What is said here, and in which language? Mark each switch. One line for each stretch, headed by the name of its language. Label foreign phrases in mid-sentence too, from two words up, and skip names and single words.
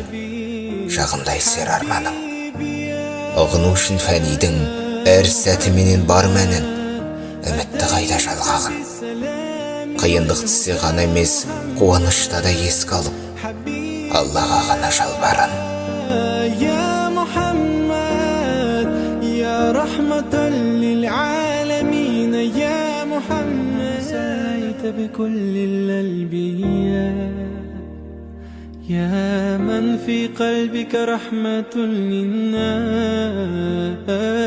Kazakh: Жағында сер арманың. Ұғыну үшін фәнидің әр сәті менен бар мәнін, үмітті қайда жалғағын. Қиындық түссе ғана емес, қуанышта да еске алып, Аллаға ғана жалбарың.
Arabic: يا محمد يا رحمة للعالمين يا محمد صليت بكل الأنبياء يا من في قلبك رحمة للناس